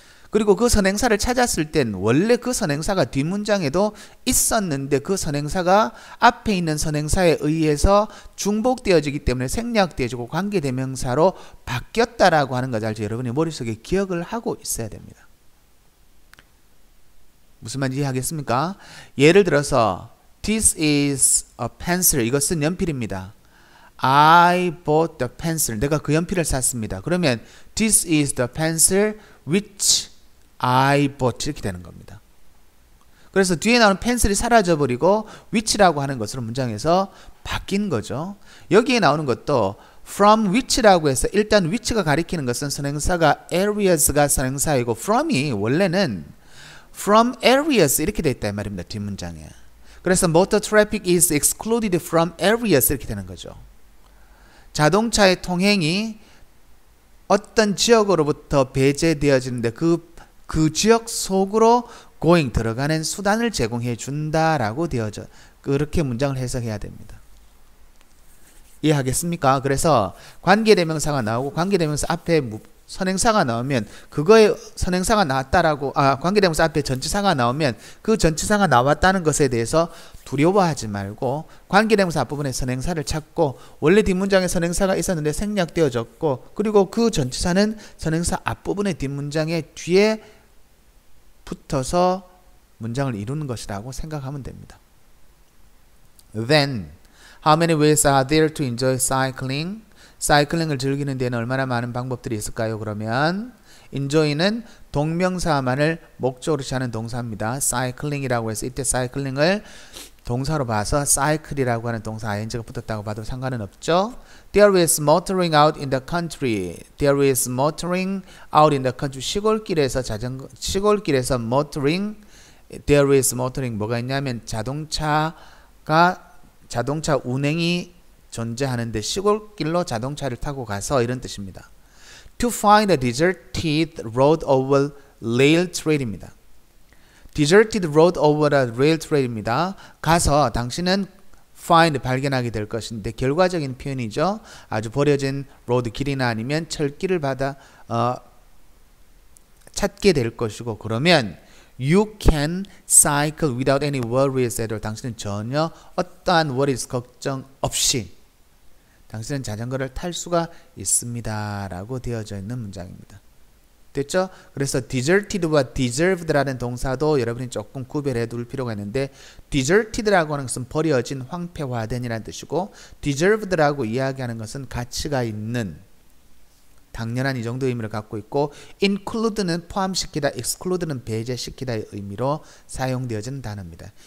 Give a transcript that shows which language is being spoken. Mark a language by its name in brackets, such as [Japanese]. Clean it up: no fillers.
[Korean] 그리고 그 선행사를 찾았을 땐 원래 그 선행사가 뒷문장에도 있었는데 그 선행사가 앞에 있는 선행사에 의해서 중복되어지기 때문에 생략되어지고 관계대명사로 바뀌었다라고 하는 것을 여러분이 머릿속에 기억을 하고 있어야 됩니다. 무슨 말인지 이해하겠습니까? 예를 들어서 [English] This is a pencil. [Korean] 이것은 연필입니다. [English] I bought the pencil. [Korean] 내가 그 연필을 샀습니다. 그러면 [English] This is the pencil which I bought. [Korean] 이렇게 되는 겁니다. 그래서 뒤에 나오는 펜슬이 사라져버리고 which라고 하는 것으로 문장에서 바뀐 거죠. 여기에 나오는 것도 from which라고 해서 일단 which가 가리키는 것은 선행사가 areas가 선행사이고 from이 원래는 from areas 이렇게 돼 있다 말입니다. 뒷문장에. 그래서 [English] motor traffic is excluded from areas [Korean] 이렇게 되는 거죠. 자동차의 통행이 어떤 지역으로부터 배제되어지는데 그 지역 속으로 going 들어가는 수단을 제공해 준다라고 되어져 그렇게 문장을 해석해야 됩니다. 이해하겠습니까? 그래서 관계대명사가 나오고 관계대명사 앞에 선행사가 나오면 그거에 선행사가 나왔다라고 관계대명사 앞에 전치사가 나오면 그 전치사가 나왔다는 것에 대해서 두려워하지 말고 관계대명사 앞부분에 선행사를 찾고 원래 뒷문장에 선행사가 있었는데 생략되어졌고 그리고 그 전치사는 선행사 앞부분의 뒷문장의 뒤에 붙어서 문장을 이루는 것이라고 생각하면 됩니다. [English] Then, how many ways are there to enjoy cycling? [Korean] 사이클링을 즐기는 데는 얼마나 많은 방법들이 있을까요? 그러면 enjoy는 동명사만을 목적으로 취하는 동사입니다. cycling이라고 해서 이때 cycling을 동사로 봐서 cycle이라고 하는 동사 ing가 붙었다고 봐도 상관은 없죠. [English] There is motoring out in the country. There is motoring out in the country. [Korean] 시골길에서 motoring. [English] There is motoring. [Korean] 뭐가 있냐면 자동차 운행이 존재하는데 시골길로 자동차를 타고 가서 이런 뜻입니다. [English] To find a deserted road over rail trail입니다. Deserted road over a rail trail입니다. [Korean] 가서 당신은 find 발견하게 될 것인데 결과적인 표현이죠. 아주 버려진 로드 길이나 아니면 철길을 찾게 될 것이고 그러면 [English] You can cycle without any worries at all. [Korean] 당신은 전혀 어떠한 worries, 걱정 없이 당신은 자전거를 탈 수가 있습니다. 라고 되어져 있는 문장입니다. 됐죠? 그래서 deserted와 deserved라는 동사도 여러분이 조금 구별해 둘 필요가 있는데 deserted라고 하는 것은 버려진, 황폐화된이라는 뜻이고 deserved라고 이야기하는 것은 가치가 있는, 당연한 이 정도의 의미를 갖고 있고 include는 포함시키다, exclude는 배제시키다의 의미로 사용되어지는 단어입니다.